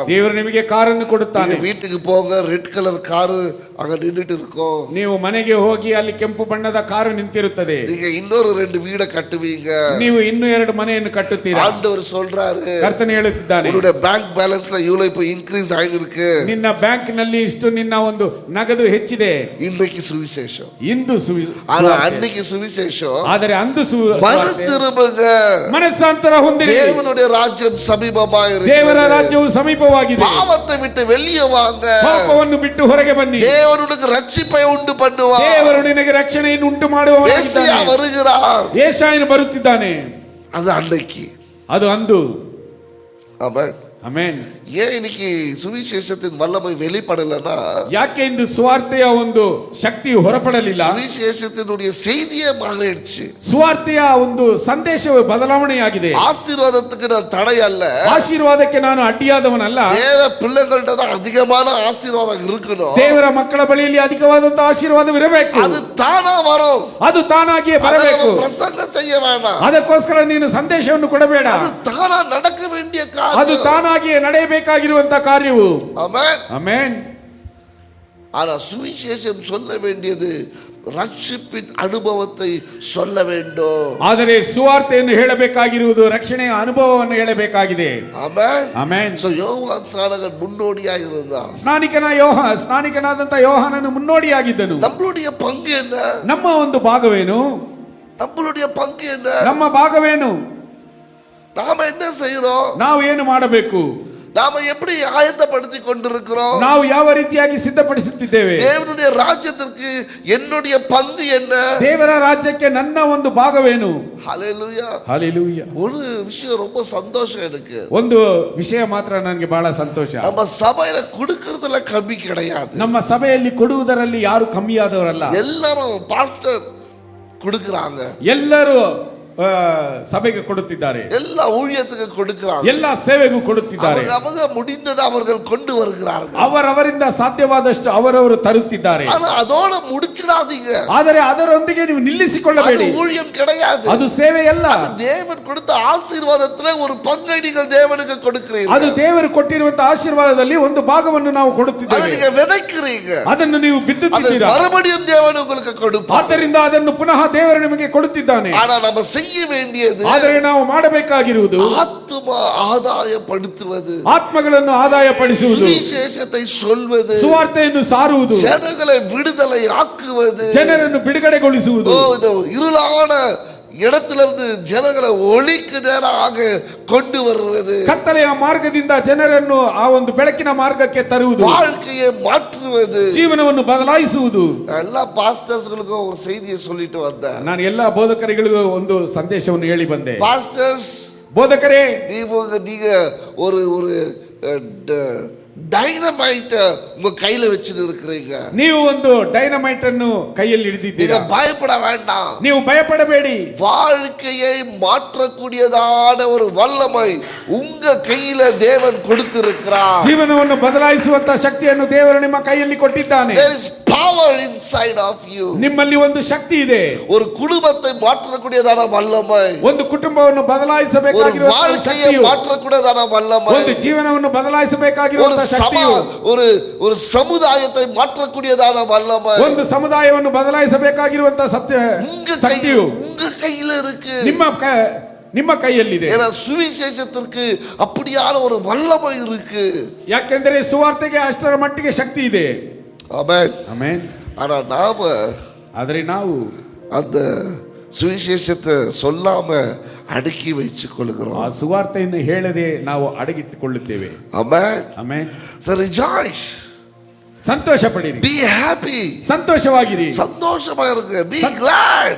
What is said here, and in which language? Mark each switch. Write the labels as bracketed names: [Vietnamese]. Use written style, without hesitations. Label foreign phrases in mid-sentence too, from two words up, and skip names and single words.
[Kannada] ದೇವರು ನಿಮಗೆ ಕಾರನ್ನು ಕೊಡುತ್ತಾನೆ. [Tamil] நீங்க வீட்டுக்கு போங்க, ரெட் கலர் காரு அங்க நின்னுட்டு இருக்கும். [Kannada] ನೀವು ಮನೆಗೆ ಹೋಗಿ ಅಲ್ಲಿ ಕೆಂಪು ಬಣ್ಣದ ಕಾರು ನಿಂತಿರುತ್ತದೆ. [Tamil] நீங்க இன்னொரு 2 வீட கட்டுவீங்க. [Kannada] ನೀವು ಇನ್ನೂ 2 ಮನೆಯನ್ನು ಕಟ್ಟುತ್ತೀರಾ. [Tamil] ஆண்டவர் சொல்றாரு, [Kannada] ಕರ್ತನು ಹೇಳುತ್ತಿದ್ದಾನೆ, [Tamil] உங்களுடைய [English] bank balance [Tamil] இவ்வளவு இப்ப இன்க்ரீஸ் ஆயிருக்கு. [Kannada] ನಿನ್ನ ಬ್ಯಾಂಕ್ ನಲ್ಲಿ ಇಷ್ಟು ನಿನ್ನ ಒಂದು ನಗದು ಹೆಚ್ಚಿದೆ. [Tamil] இன்றைக்கு சுவிசேஷம், [Kannada] ಇಂದು [Tamil] ஆனா அன்னைக்கு சுவிசேஷம். [Kannada] ಆದರೆ ಅಂದು [Tamil] மனம் திரும்புங்க, [Kannada] ಮನಸ್ಸಾಂತರ ಹೊಂದಿರಿ. [Tamil] தேவனுடைய ராஜ்யம் சமீபமாய் இருக்கு. [Kannada] ದೇವರ ರಾಜ್ಯವು ಸಮೀಪವಾಗಿದೆ. [Tamil] பாவத்தை விட்டு வெளியே வாங்க. [Kannada] ಪಾಪವನ್ನು ಬಿಟ್ಟು ಹೊರಗೆ ಬನ್ನಿ. [Tamil] தேவனுக்கு ரட்சிப்பை உண்டு பண்ணுவார். [Kannada] ದೇವರು ನಿನಗೆ ರಕ್ಷಣೆಯನ್ನು ಉಂಟು ಮಾಡುವವನಾಗಿದ್ದಾನೆ. [Tamil] மெசியா வருகிறார். [Kannada] ಯೆಶಾಯನು ಬರುತ್ತಿದ್ದಾನೆ. [Tamil] அது அன்னைக்கு, [Kannada] ಅದು ಅಂದು. [Tamil] ஆமென். [Kannada] ಆಮೆನ್. [Tamil] ஏன் இன்னைக்கு சுவிசேஷத்தின் வல்லமை வெளிப்படலன்னா, [Kannada] ಯಾಕೆ ಇಂದು ಸುವಾರ್ತೆಯ ಒಂದು ಶಕ್ತಿ ಹೊರಪಡಲಿಲ್ಲ? [Tamil] சுவிசேஷத்தினுடைய செய்தியே மாறிடுச்சு. [Kannada] ಸುವಾರ್ತೆಯ ಒಂದು ಸಂದೇಶವು ಬದಲಾವಣೆಯಾಗಿದೆ. [Tamil] ஆசீர்வாதத்துக்கு நான் தடை அல்ல, [Kannada] ಆಶೀರ್ವಾದಕ್ಕೆ ನಾನು ಅಡ್ಡಿಯಾದವನಲ್ಲ. [Tamil] தேவ பிள்ளைகள்ட்ட தான் அதிகமான ஆசீர்வாதம் இருக்கணும். [Kannada] ದೇವರ ಮಕ್ಕಳ ಬಳಿಯಲ್ಲಿ ಅಧಿಕವಾದಂತಹ ಆಶೀರ್ವಾದವಿರಬೇಕು. [Tamil] அது தானா வரும். [Kannada] ಅದು ತಾನಾಗಿಯೇ [Tamil] அதை [Kannada] ಬರಬೇಕು. [Tamil] நம்ம பிரசங்கம் செய்ய வேண்டாம். [Kannada] ಅದಕ್ಕೋಸ್ಕರ ನೀನು ಸಂದೇಶವನ್ನು ಕೊಡಬೇಡ. [Tamil] அது தானா நடக்க வேண்டிய [Kannada] ಅದು [Tamil] காரியம். [Kannada] ತಾನಾಗಿಯೇ ನಡೆಯಬೇಕಾಗಿರುವಂತಹ ಕಾರ್ಯವು. [Tamil] ஆமென். [Kannada] ಆಮೆನ್. [Tamil] ஆனா சுவிசேஷம் சொல்ல வேண்டியது ரட்சிப்பின் அனுபவத்தை சொல்ல வேண்டும். [Kannada] ಆದರೆ ಸುವಾರ್ತೆಯನ್ನು ಹೇಳಬೇಕಾಗಿರುವುದು ರಕ್ಷಣೆಯ ಅನುಭವವನ್ನು ಹೇಳಬೇಕಾಗಿದೆ. [Tamil] ஆமென். [Kannada] ಆಮೆನ್. [Tamil] சோ யோவான் ஸ்நானகன் முன்னோடியாக இருந்தான். [Kannada] ಸ್ನಾನಿಕನಾದಂತ ಯೋಹಾನನು ಮುನ್ನೋಡಿಯಾಗಿದ್ದನು. [Tamil] நம்மளுடைய பங்கு என்ன? [Kannada] ನಮ್ಮ ಒಂದು ಭಾಗವೇನು? [Tamil] நம்மளுடைய பங்கு என்ன? [Kannada] ನಮ್ಮ ಭಾಗವೇನು? [Tamil] நாம என்ன செய்யறோம்? [Kannada] ನಾವು ಏನು ಮಾಡಬೇಕು? [Tamil] நாம எப்படி ஆயத்தப்படுத்தி கொண்டிருக்கிறோம்? [Kannada] ನಾವು ಯಾವ ರೀತಿಯಾಗಿ ಸಿದ್ಧಪಡಿಸುತ್ತಿದ್ದೇವೆ? [Tamil] தேவனுடைய ராஜ்யத்திற்கு என்னுடைய பங்கு என்ன? [Kannada] ದೇವರ ರಾಜ್ಯಕ್ಕೆ ನನ್ನ ಒಂದು ಭಾಗವೇನು? [Tamil] ஹல்லேலூயா. [Kannada] ಹಲ್ಲೆಲೂಯಾ. [Tamil] ஒரு விஷயம் ரொம்ப சந்தோஷம் எனக்கு. [Kannada] ಒಂದು ವಿಷಯ ಮಾತ್ರ ನನಗೆ ಬಹಳ ಸಂತೋಷ. [Tamil] நம்ம சபையில கொடுக்கறதுல கம்மி கிடையாது. [Kannada] ನಮ್ಮ ಸಭೆಯಲ್ಲಿ ಕೊಡುವುದರಲ್ಲಿ ಯಾರು ಕಮ್ಮಿಯಾದವರಲ್ಲ. [Tamil] எல்லாரும் பாஸ்டர் கொடுக்கறாங்க, [Kannada] ಎಲ್ಲರೂ ಸಭೆಗೆ ಕೊಡುತ್ತಿದ್ದಾರೆ, [Tamil] எல்லா ஊழியத்துக்கு கொடுக்கிறாங்க. [Kannada] ಎಲ್ಲ ಸೇವೆಗೂ ಕೊಡುತ್ತಿದ್ದಾರೆ. [Tamil] அவங்க முடிந்ததை அவர்கள் கொண்டு வருகிறார்கள். [Kannada] ಅವರವರಿಂದ ಸಾಧ್ಯವಾದಷ್ಟು ಅವರವರು ತರುತ್ತಿದ್ದಾರೆ. [Tamil] ஆனா அதோட முடிச்சிடாதீங்க. [Kannada] ಆದರೆ ಅದರೊಂದಿಗೆ ನೀವು ನಿಲ್ಲಿಸಿಕೊಳ್ಳಬೇಡಿ. [Tamil] அது ஊழியம் கிடையாது. [Kannada] ಅದು ಸೇವೆ ಅಲ್ಲ. [Tamil] அது தேவன் கொடுத்த ஆசீர்வாதத்திலே ஒரு பங்கை நீங்கள் தேவனுக்கு கொடுக்கிறீர்கள். [Kannada] ಅದು ದೇವರು ಕೊಟ್ಟಿರುವಂತ ಆಶೀರ್ವಾದದಲ್ಲಿ ಒಂದು ಭಾಗವನ್ನು ನಾವು [Tamil] அதை [Kannada] ಕೊಡುತ್ತಿದ್ದೇವೆ. [Tamil] நீங்க விதைக்கிறீங்க. [Kannada] ಅದನ್ನು ನೀವು [Tamil] அது [Kannada] ಬಿತ್ತುತ್ತಿದ್ದೀರಾ. [Tamil] மறுபடியும் தேவன் உங்களுக்கு கொடுப்பார். [Kannada] ಆದ್ದರಿಂದ ಅದನ್ನು ಪುನಃ ದೇವರು ನಿಮಗೆ ಕೊಡುತ್ತಿದ್ದಾನೆ. [Tamil] ஆனா நம்ம செய்ய வேண்டியது [Kannada] ಆದರೆ ನಾವು ಮಾಡಬೇಕಾಗಿರುವುದು [Tamil] ஆத்ம ஆதாயப்படுத்துவது, [Kannada] ಆತ್ಮಗಳನ್ನು ಆದಾಯಪಡಿಸುವುದು, [Tamil] சுவிசேஷத்தை சொல்வது, [Kannada] ಸುವಾರ್ತೆಯನ್ನು ಸಾರುವುದು, [Tamil] ஜனங்களை விடுதலை ஆக்குவது, [Kannada] ಜನರನ್ನು ಬಿಡುಗಡೆಗೊಳಿಸುವುದು, [Tamil] இந்த இருளான இடத்திலிருந்து ஜனங்களை ஒளிக்கு நேராக கொண்டு வருவது, [Kannada] ಕತ್ತಲೆಯ ಮಾರ್ಗದಿಂದ ಜನರನ್ನು ಆ ಒಂದು ಬೆಳಕಿನ ಮಾರ್ಗಕ್ಕೆ ತರುವುದು, [Tamil] வாழ்க்கையை மாற்றுவது. [Kannada] ಜೀವನವನ್ನು ಬದಲಾಯಿಸುವುದು. [Tamil] எல்லா பாஸ்டர்ஸ்களுக்கும் ஒரு செய்தியை சொல்லிட்டு வந்தேன். [Kannada] ನಾನು ಎಲ್ಲಾ ಬೋಧಕರಿಗಳಿಗೂ ಒಂದು ಸಂದೇಶವನ್ನು ಹೇಳಿ ಬಂದೆ. [Tamil] பாஸ்டர்ஸ், [Kannada] ಬೋಧಕರೇ, [Tamil] நீங்க ஒரு ஒரு டைனமைட் உங்க கையில வச்சுட்டு இருக்கிறீங்க. [Kannada] ನೀವು ಒಂದು ಡೈನಮೈಟ್ ಅನ್ನು ಕೈಯಲ್ಲಿ [Tamil] நீங்க [Kannada] ಹಿಡಿದಿದ್ದೀರಾ. [Tamil] பயப்பட வேண்டாம். [Kannada] ನೀವು ಭಯಪಡಬೇಡಿ. [Tamil] வாழ்க்கையை மாற்றக்கூடியதான ஒரு வல்லமை உங்க கையில தேவன் கொடுத்திருக்கிறார். [Kannada] ಜೀವನವನ್ನು ಬದಲಾಯಿಸುವಂತ ಶಕ್ತಿಯನ್ನು ದೇವರು ನಿಮ್ಮ ಕೈಯಲ್ಲಿ ಕೊಟ್ಟಿದ್ದಾನೆ. [English] There is power inside of you. [Kannada] ನಿಮ್ಮಲ್ಲಿ ಒಂದು ಶಕ್ತಿ ಇದೆ. [Tamil] ஒரு குடும்பத்தை மாற்றக்கூடியதான வல்லமை, [Kannada] ಒಂದು ಕುಟುಂಬವನ್ನು [Tamil] ஒரு [Kannada] ಬದಲಾಯಿಸಬೇಕಾಗಿರುವ [Tamil] வாழ்க்கையை [Kannada] ಶಕ್ತಿಯು, [Tamil] மாற்றக்கூடியதான வல்லமை, [Kannada] ಒಂದು ಜೀವನವನ್ನು [Tamil] ஒரு [Kannada] ಬದಲಾಯಿಸಬೇಕಾಗಿರುವ ಶಕ್ತಿಯು, [Tamil] ஒரு சமுதாயத்தை மாற்றக்கூடியதான வல்லமை [Kannada] ಒಂದು ಸಮುದಾಯವನ್ನು ಬದಲಾಯಿಸಬೇಕಾಗಿರುವಂತ ಶಕ್ತಿಯು [Tamil] உங்க கையில இருக்கு. [Kannada] ನಿಮ್ಮ ಕೈಯಲ್ಲಿದೆ. [Tamil] ஏன்னா சுவிசேஷத்திற்கு அப்படியான ஒரு வல்லமை இருக்கு. [Kannada] ಯಾಕೆಂದರೆ ಸುವಾರ್ತೆಗೆ ಅಷ್ಟರ ಮಟ್ಟಿಗೆ ಶಕ್ತಿ ಇದೆ. [Tamil] ஆமென். [Kannada] ಆಮೆನ್. [Tamil] ஆனா நாம [Kannada] ಆದರೆ ನಾವು [Tamil] அந்த சுவிசேஷத்தை சொல்லாம அடக்கி வைத்துக் கொள்கிறோம். [Kannada] ಆ ಸುವಾರ್ತೆಯನ್ನು ಹೇಳದೆ ನಾವು ಅಡಗಿಟ್ಟುಕೊಳ್ಳುತ್ತೇವೆ. [Tamil] ஆமென். [Kannada] ಆಮೆನ್. [English] So rejoice. [Kannada] ಸಂತೋಷ ಪಡಿರಿ. [English] Be happy. [Kannada] ಸಂತೋಷವಾಗಿರಿ. [Tamil] சந்தோஷமா இருங்க. [English] Be glad.